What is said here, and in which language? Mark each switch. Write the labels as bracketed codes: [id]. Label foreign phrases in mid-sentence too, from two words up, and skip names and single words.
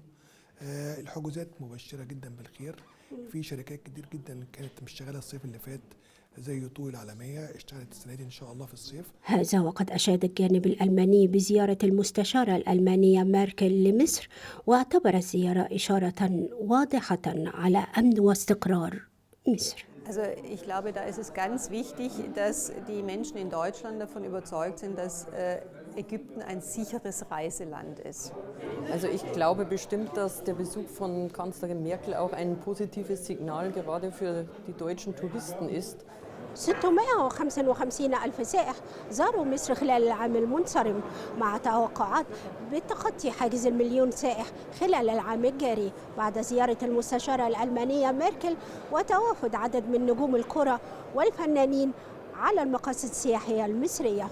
[ar] الحجوزات مبشرة جدا بالخير. في شركات كتير جدا كانت مش شغالة الصيف اللي فات زي طول العالمية اشتغلت السنة دي إن شاء الله في الصيف. هذا وقد أشاد الجانب الألماني بزيارة المستشارة الألمانية ميركل لمصر، واعتبر الزيارة إشارة واضحة على أمن واستقرار مصر. [de] Also ich glaube, da ist es ganz wichtig, dass die Menschen in Deutschland davon überzeugt sind, dass Ägypten ein sicheres Reiseland ist. Also ich glaube bestimmt, dass der Besuch von Kanzlerin Merkel auch ein positives Signal gerade für die deutschen Touristen ist. [ar] 655 ألف سائح زاروا مصر خلال العام المنصرم، مع توقعات بتخطي حاجز المليون سائح خلال العام الجاري، بعد زيارة المستشارة الألمانية ميركل وتوافد عدد من نجوم الكرة والفنانين على المقاصد السياحية المصرية.